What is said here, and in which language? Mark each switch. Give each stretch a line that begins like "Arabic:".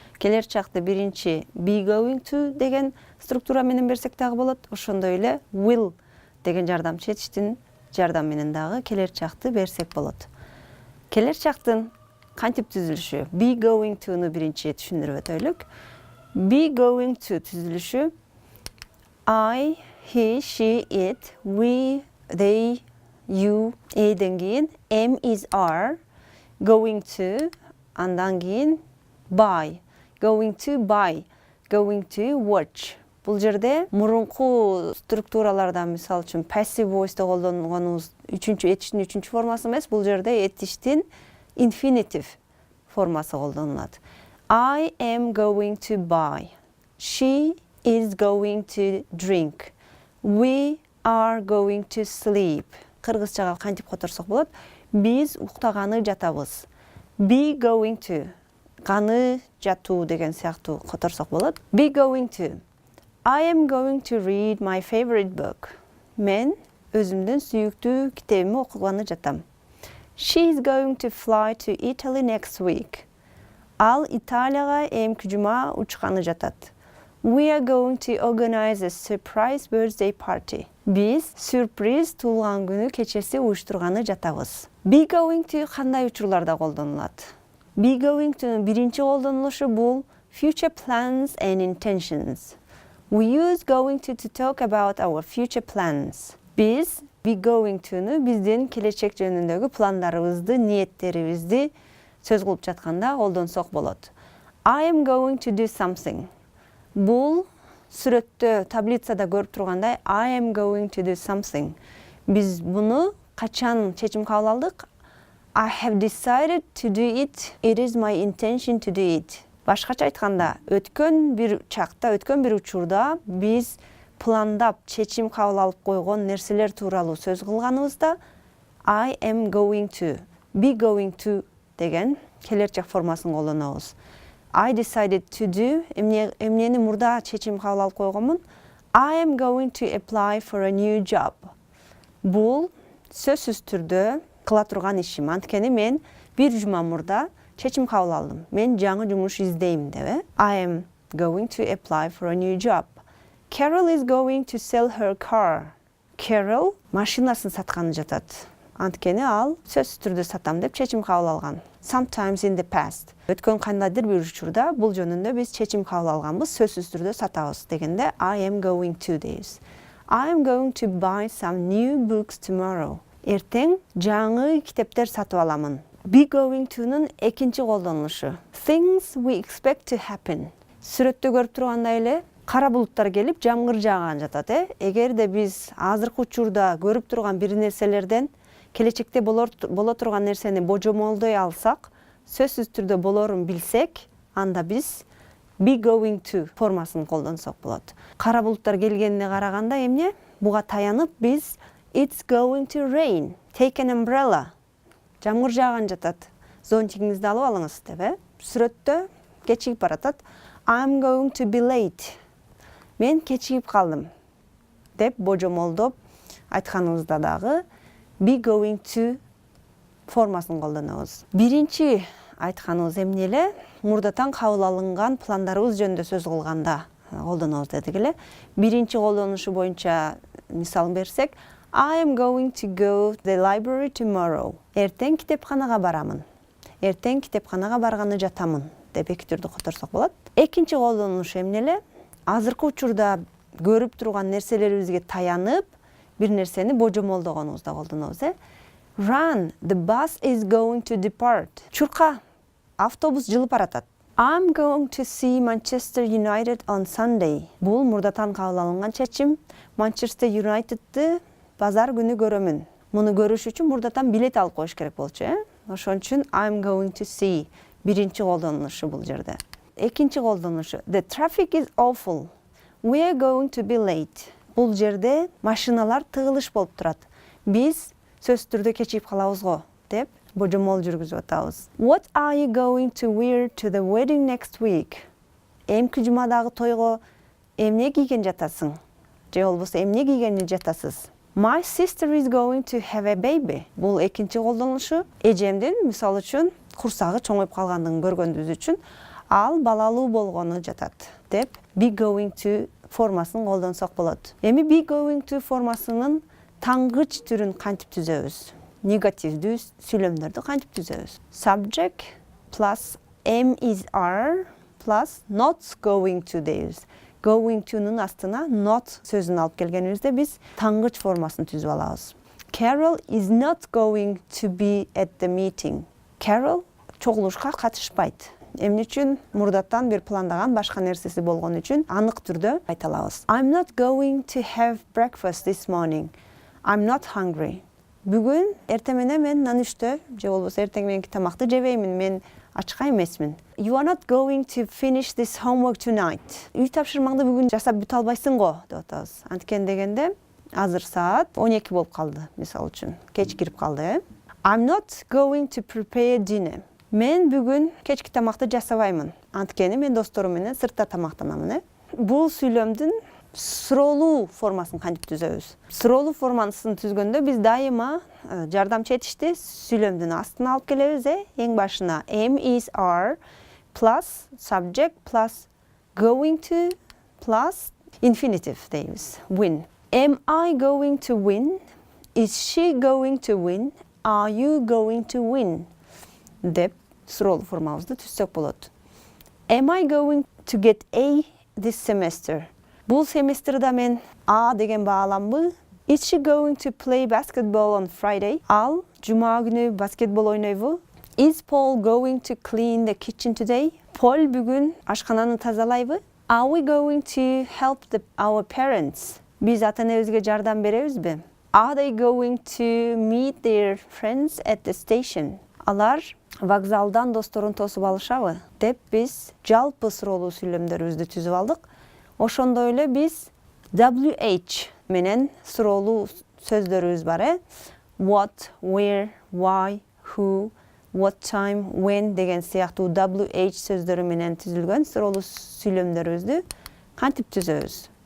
Kyrgyz: Келер чакты биринчи be going to деген структура менен берсек дагы болот. Ошондой эле will деген жардамчы этиштин жардам менен дагы келер чакты берсек болот. Келер чактын кантип түзүлүшү? Be going to'ну биринчи түшүндүрүп өтөлүк.
English: Be going to түзүлүшү I, he, she, it, we, they, you, эден кийин am is are, going to,
Kyrgyz: андан кийин
English: buy, going to buy, going to watch.
Kyrgyz: Бул жерде мурунку структуралардан мисал үчүн passive voice'да колдонгонубуз этиштин үчүнчү формасы эмес, бул жерде этиштин infinitive формасы колдонулат.
English: I am going to buy. She is going to drink. We are going to sleep.
Kyrgyz: Кыргызчага кантип которсок болот? Биз уктаганы жатабыз. Be going to. Ганы жатуу деген сыяктуу которсок болот.
English: Be going to. I am going to read my favorite book.
Kyrgyz: Мен өзүмдүн сүйүктүү китебими окуганы жатам.
English: She is going to fly to Italy next week.
Kyrgyz: Ал Италияга эмки жума учканы жатат.
English: We are going to organize a surprise birthday party.
Kyrgyz: Биз сюрприз туулган күнү кечеси уюштурганы жатабыз. Be going to кандай учурларда колдонулат?
English: Be going to'нун
Kyrgyz: биринчи колдонулушу бул
English: future plans and intentions. We use going to talk about our future plans.
Kyrgyz: Биз be going to'ну биздин келечек жөнүндөгү пландарыбызды, ниеттерибизди сөз кылып жатканда колдонсок болот.
English: I am going to do something.
Kyrgyz: Бул сүрөттө, таблицада көрүп тургандай
English: I am going to do something.
Kyrgyz: Биз буну качан чечим кабыл алдык?
English: I have decided to do it. It is my intention to do it.
Kyrgyz: Башкача айтканда, өткөн бир чакта, өткөн бир учурда биз пландап, чечим кабыл алып койгон нерселер тууралуу сөз кылганыбызда I am going to, be going to деген келерчек формасын колдонобуз.
English: I decided to do,
Kyrgyz: эмнени мурда чечим кабыл алып койгонмун.
English: I am going to apply for a new job.
Kyrgyz: Бул сөзсүз түрдө кыла турган ишим. Анткени мен бир жума мурда чечим кабыл алдым. Мен жаңы жумуш издейм деп.
English: I am going to apply for a new job. Carol is going to sell her car.
Kyrgyz: Carol машинасын сатканы жатат. Анткени ал сөзсүз түрдө сатам деп чечим кабыл алган.
English: Sometimes in the past.
Kyrgyz: Өткөн кандайдыр бир учурда бул жөнүндө биз чечим кабыл алганбыз, сөзсүз түрдө сатабыз дегенде I am going to дейбиз.
English: I am going to buy some new books tomorrow.
Kyrgyz: Эртең жаңы китептер сатып аламын. Be going to'нун экинчи колдонулушу.
English: Things we expect to happen.
Kyrgyz: Сүрөттө көрүп тургандай эле кара булуттар келип жамгыр жааган жатат. Эгерде биз азыркы учурда көрүп турган бир нерселерден келечекте боло турган нерсени божомолдой алсак, сөзсүз түрдө болорун билсек, анда биз be going to формасын колдонсок болот. Кара булуттар келгенине караганда эмне? Буга таянып биз
English: it's going to rain. Take an umbrella.
Kyrgyz: Жамгыр жааган жатат. Зонтигиңизди алып алыңыз деп. Сүрөттө кечигип баратат.
English: I'm going to be late.
Kyrgyz: Мен кечигип калдым деп божомолдоп айтканыбызда дагы be going to формасын колдонобуз. Биринчи айтканыбыз эмне эле? Мурдатан кабыл алынган пландарыбыз жөнүндө сөз кылганда колдонобуз дедик эле. Биринчи колдонушу боюнча мисал берсек,
English: I am going to go to the library tomorrow.
Kyrgyz: Эртең китепканага барамын. Эртең китепканага барганы жатамын деп эки түрдө которсок болот. Экинчи колдонушу эмне эле? Азыркы учурда көрүп турган нерселерибизге таянып, бир нерсени божомолдогонубузда колдонобуз.
English: Run, the bus is going to depart.
Kyrgyz: Чурка, автобус жылып баратат.
English: I'm going to see Manchester United on Sunday.
Kyrgyz: Бул мурдатан кабыл алынган чечим. Manchester United'ты базар күнү көрөмүн. Муну көрүш үчүн мурдатан билет алып коюш керек болчу, Ошон үчүн
English: I'm going to see
Kyrgyz: биринчи колдонушу бул жерде. Экинчи колдонушу
English: the traffic is awful. We are going to be late.
Kyrgyz: Бул жерде машиналар тыгылыш болуп турат. Биз сөз түрдө кечигип калабыз го деп божомол жүргүзүп атабыз.
English: What are you going to wear to the wedding next week?
Kyrgyz: Эмки жумадагы тойго эмне кийген жатасың? Же болбосо эмне кийгени жатасыз?
English: My sister is going to have a baby.
Kyrgyz: Бул экинчи колдонушу. Эжемдин мисалы үчүн курсагы чоңоюп калгандыгын көргөнүбүз үчүн ал балалуу болгону жатат деп be going to формасын колдонсок болот. Эми be going to формасынын таңгыч түрүн кантип түзөбүз? Негативдүү сүйлөмдөрдү кантип түзөбүз?
English: Subject plus am is are plus not going to дейбиз.
Kyrgyz: Going to'нун астына not сөзүн алып келгенибизде биз таңгыч формасын түзүп алабыз.
English: Carol is not going to be at the meeting.
Kyrgyz: Carol чогулушка катышпайт. Эмне үчүн? Мурдаттан бир пландаган башка нерсеси болгон үчүн анык түрдө айта алабыз.
English: I'm not going to have breakfast this morning. I'm not hungry.
Kyrgyz: Бүгүн эртең менен мен нанүштө же болбосо эртең мененки тамакты жебеймин, мен ачка эмесмин.
English: You are not going to finish this homework tonight.
Kyrgyz: Үй тапшырмаңды бүгүн жасап бүтө албайсың го деп атабыз. Анткен дегенде азыр саат 12 болуп калды, мисалы үчүн. Кеч кирип калды.
English: I'm not going to prepare dinner.
Kyrgyz: Мен бүгүн кечки тамакты жасабаймын. Анткени мен досторум менен сыртта тамактанамын. Бул сүйлөмдүн суроолуу формасын кантип түзөбүз? Суроолуу формасын түзгөндө биз дайыма жардамчы этишти сүйлөмдүн астына алып келебиз. Эң башына
English: am is are plus subject plus going to plus infinitive дейбиz. Win. Am I going to win? Is she going to win? Are you going to win?
Kyrgyz: Деп суроолуу формабызды түзсөк болот.
English: Am I going to get A this semester?
Kyrgyz: Бул семестрда мен А деген бааламбы?
English: Is she going to play basketball on Friday?
Kyrgyz: Ал жума күнү баскетбол ойнойбу?
English: Is Paul going to clean the kitchen today?
Kyrgyz: Пол бүгүн ашкананы тазалайбы?
English: Are we going to help our parents?
Kyrgyz: Биз ата-энебизге жардам беребизби?
English: Are they going to meet their friends at the station?
Kyrgyz: Алар вокзалдан досторун тосуп алышабы? Деп биз жалпы суроолуу сүйлөмдөрүбүздү түзүп алдык. Ошондой эле биз WH менен суроолуу сөздөрүбүз бар.
English: What, where, why, who, what time, when
Kyrgyz: деген сыяктуу WH сөздөрү менен түзүлгөн суроолуу сүйлөмдөрүбүздү кантип түзөбүз?